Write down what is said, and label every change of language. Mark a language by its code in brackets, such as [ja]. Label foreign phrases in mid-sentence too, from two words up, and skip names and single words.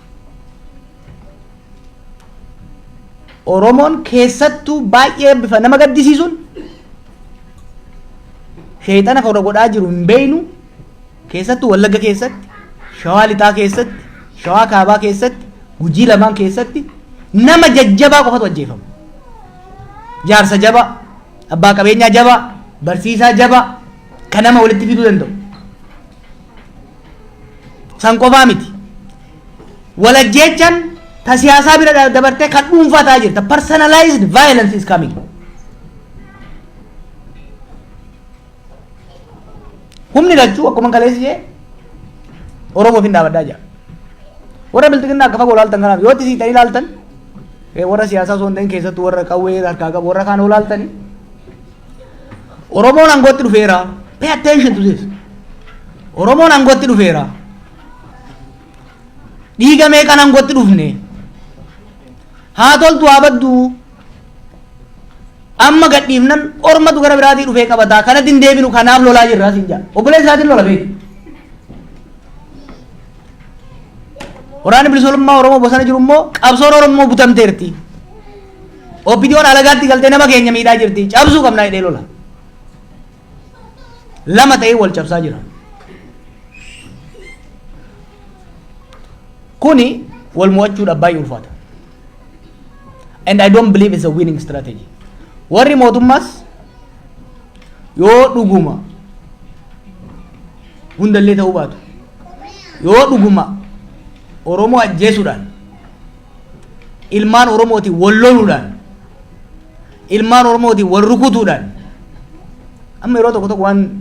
[om] Oromoon keessattuu baay'ee bifa nama gaddisiisuun sheexana fawra godhaa jiru hin beeynu keessattuu Wallagga keessatti Shawaa Lixaa keessatti Shawaa Kaabaa keessatti Gujii lamaan keessatti nama jajjabaa qofatu ajjeefama. Jaarsa jabaa, abbaa qabeenyaa jabaa, barsiisaa jabaa kan nama walitti fiduu danda'u. San qofaa miti. Walajjeechaan ta siyaasaa bira dabartee kan dhuunfaa ta'aa jirta. [en] Personalized violence is coming. [om] Humni lachuu akkuma kaleessi jee Oromoof hin dhaabadhaa jira. warra biltiginna akka fagoo laaltan kanaaf yoo tisii ta'ii laaltan warra siyaasaa osoo hin ta'in keessattuu warra qawwee harkaa qabu warra kaan laaltani Oromoon aangootti dhufeera. [en] Pay attention to this. [om] Oromoon aangootti dhufeera. Dhiiga meeqaan aangootti dhufne haa toltu haa baddu amma gadhiifnan ormatu gara biraatii dhufee qabataa kanatti hin deebinu kanaaf lolaa jirra siin jaa obboleessa isaatiin lola beeku. Waraanni bilisummaa Oromoo bosona jiru immoo qabsoon Oromoo butamteerti. OPDO'n alagaatti galtee nama keenya miidhaa jirti cabsuu qabnaa jedhee lola. Lama ta'ee wal cabsaa jira. Kuni wal mo'achuudhaaf baay'ee ulfaata. [en] And I don't believe it's a winning strategy. [om] Warri mootummaas yoo dhuguma hundallee ta'uu baatu yoo dhuguma Oromoo ajjeesuudhaan ilmaan Oromootiin wal loluudhaan ilmaan Oromootiin wal rukutuudhaan amma yeroo tokko tokko waan